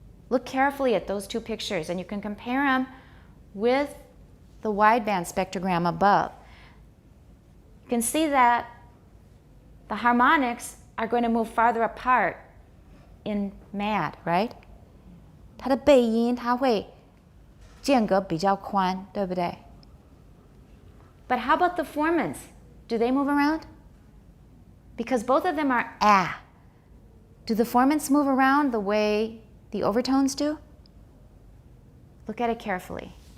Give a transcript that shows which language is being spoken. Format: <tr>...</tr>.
<en>Look carefully at those two pictures and you can compare them with the wideband spectrogram above. You can see that the harmonics are going to move farther apart in mad, right?</en> <zh>它的背音它会间隔比较宽，对不对?</zh> <en>But how about the formants? Do they move around? Because both of them are a. Do the formants move around the way the overtones do? Look at it carefully.</en>